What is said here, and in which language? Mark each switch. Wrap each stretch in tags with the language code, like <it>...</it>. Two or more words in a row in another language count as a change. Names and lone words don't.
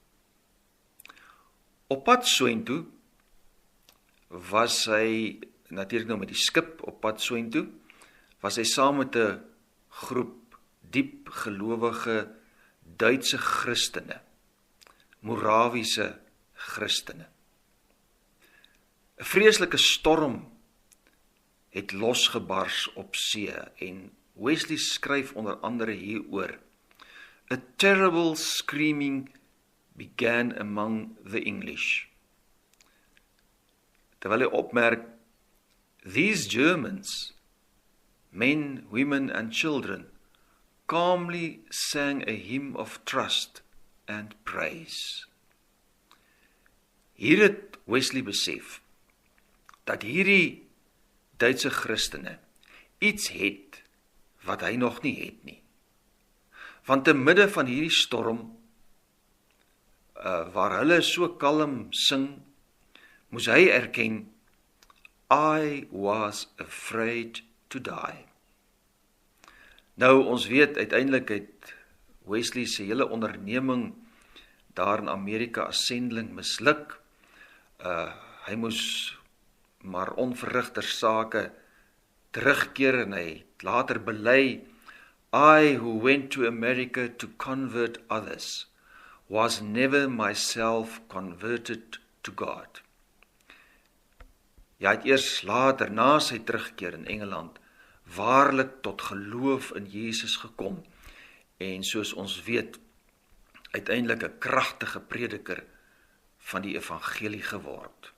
<af>Op pad soontoe was hy, natuurlik nou met die skip op pad soontoe, was hy saam met 'n groep diep gelowige Duitse Christene, Morawiese Christene. 'n Vreeslike storm het losgebars op see en Wesley skryf onder andere hieroor:</af> <en>"A terrible screaming began among the English."</en> <af>Terwyl hy opmerk,</af> <en>"These Germans, men, women and children, calmly sang a hymn of trust and praise."</en> <af>Hier het Wesley besef dat hierdie Duitse Christene iets het wat hy nog nie het nie. Want te midde van hierdie storm, waar hulle so kalm sing, moes hy erken,</af> <en>"I was afraid to die."</en> <af>Nou, ons weet, uiteindelik het Wesley se hele onderneming daar in Amerika as sendeling misluk. Hy moes maar onverrigter sake terugkeer en hy het later bely,</af> <en>"I who went to America to convert others was never myself converted to God."</en> <af>Hy het eers later, na sy terugkeer in Engeland, waarlik tot geloof in Jesus gekom en soos ons weet, uiteindelik 'n kragtige prediker van die evangelie geword.</af>